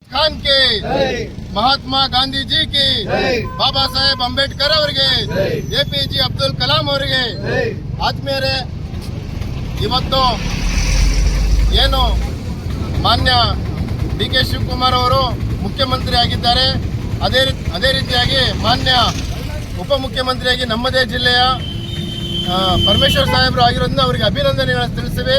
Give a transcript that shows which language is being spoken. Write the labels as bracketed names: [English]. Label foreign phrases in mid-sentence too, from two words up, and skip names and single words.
[Hindi] खान के महात्मा गांधी जी की बाबा साहेब अंबेडकर [Kannada] ಅವರಿಗೆ ಎಪಿಜೆ ಅಬ್ದುಲ್ ಕಲಾಂ ಅವರಿಗೆ ಆತ್ಮೀಯರೇ, ಇವತ್ತು ಏನು ಮಾನ್ಯ ಡಿ ಕೆ ಶಿವಕುಮಾರ್ ಅವರು ಮುಖ್ಯಮಂತ್ರಿ ಆಗಿದ್ದಾರೆ, ಅದೇ ರೀತಿಯಾಗಿ ಮಾನ್ಯ ಉಪಮುಖ್ಯಮಂತ್ರಿಯಾಗಿ ನಮ್ಮದೇ ಜಿಲ್ಲೆಯ ಪರಮೇಶ್ವರ್ ಸಾಹೇಬರು ಆಗಿರೋದ್ರಿಂದ ಅವರಿಗೆ ಅಭಿನಂದನೆಗಳನ್ನು ತಿಳಿಸಿವೆ.